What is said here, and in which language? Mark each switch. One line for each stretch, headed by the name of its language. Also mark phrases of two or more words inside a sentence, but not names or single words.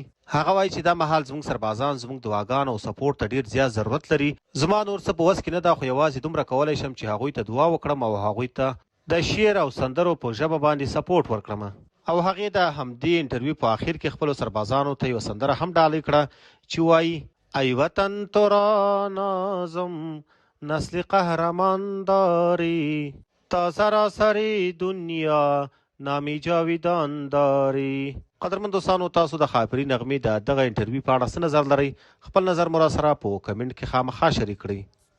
Pashto: هغه وایي چې دا مهال زموږ سربازان زموږ دعاګانو او سپورټ ته ډیر زیات ضرورت لري. زما نور څه په وس کې نه ده، خو یوازې دومره کولی شم چې هغوی ته دعا وکړم او هغوی ته د شعر او سندرو په ژبه باندې سپورټ ورکړم. او هغې د همدې انټرویو په آخر کې خپلو سربازانو ته یوه سندره هم ډالۍ کړه چې وایي
Persian: ای وطن تو را نازم نسل قهرمان داری تا سراسری دنیا نامی جاویدان داری.
Pashto: قدرمن دوستانو، تاسو د خاپيري نغمې د دغه انټرویو په اړه څه نظر لرئ؟ خپل نظر مو را سره په کمنټ کې خامخا شریک کړئ.